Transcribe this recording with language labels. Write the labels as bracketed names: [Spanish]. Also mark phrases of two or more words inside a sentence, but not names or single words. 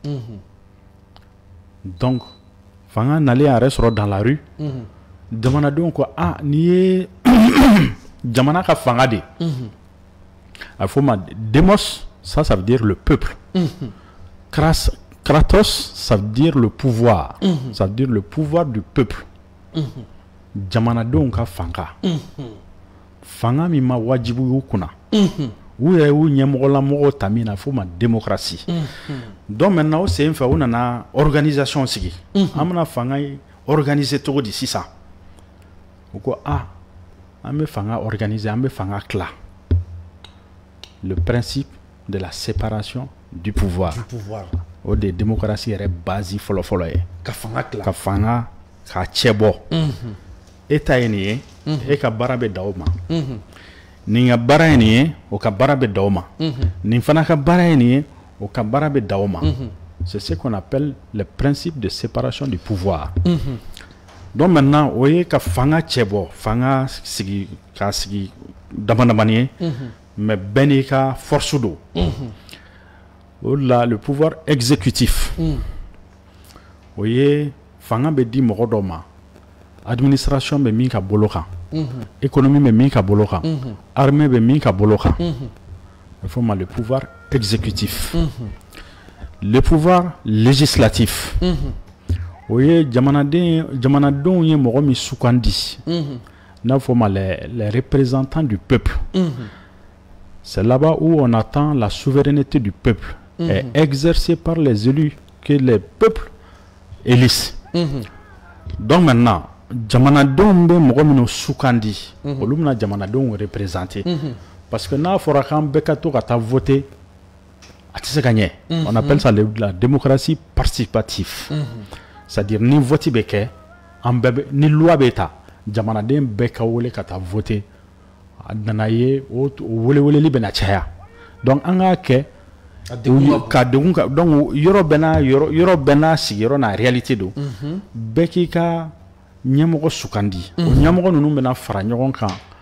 [Bambara] donc fanga nalen a yɛrɛ sɔrɔ [French] dans la rue [Bambara] jamanadenw ko ni ye jamana ka fanga de a fɔ ma demos [French] ça veut dire le peuple [Bambara] kratos [French] ça veut dire le pouvoir ça veut dire le pouvoir du peuple [Bambara] jamanadenw ka fanga min ma wajibu y'u kunna u yɛrɛ y'u ɲɛmɔgɔlamɔgɔw ta min na a fɔ ma démocratie [French] donc maintenant [Bambara] o sen fɛ u nana organisation sigi an bɛna fanga organiser cogo di sisan u ko an bɛ fanga organiser an bɛ fanga tila [French] le principe de la séparation du pouvoir [Bambara] o de démocratie yɛrɛ base fɔlɔ ye ka fanga k'a cɛ bɔ e ta ye nin ye e ka baara bɛ da o ma nin ka baara ye nin ye o ka baara bɛ da o ma nin fana ka baara ye nin ye o ka baara bɛ da o ma [French] c'est ce qu'on appelle le principe de séparation du pouvoir donc maintenant [Bambara] o ye ka fanga cɛ bɔ fanga sigi k'a sigi damadamani ye mais bɛɛ n'i ka force do o la [French] le pouvoir exécutif [Bambara] o ye fanga bɛ di mɔgɔ dɔ ma administration bɛ min ka bolo kan économie bɛ min ka bolo kan armée bɛ min ka bolo kan [French] il faut le pouvoir exécutif le pouvoir législatif [Bambara] o ye jamanadenw ye mɔgɔ min sugandi n'a fɔ ma [French] les représentants du peuple c'est là-bas où on attend la souveraineté du peuple est exercée par les élus que les peuples élisent donc maintenant [Bambara] jamanadenw bɛ mɔgɔ minnu sugandi olu bɛna jamanadenw [French] représenter parce que [Bambara] n'a fɔra k'an bɛɛ ka to ka taa voter a tɛ se ka ɲɛ [French] on appelle ça la démocratie participative c'est-à-dire [Bambara] ni vote bɛ kɛ an bɛɛ ni loi bɛ ta jamanaden bɛɛ ka wele ka taa voter a nana ye o weleweleli bɛna caya donc an k'a kɛ ka degun ka donc yɔrɔ bɛɛ n'a sigiyɔrɔ n'a réalité don bɛɛ k'i ka ɲɛmɔgɔ sugandi o ɲɛmɔgɔ ninnu bɛna fara ɲɔgɔn kan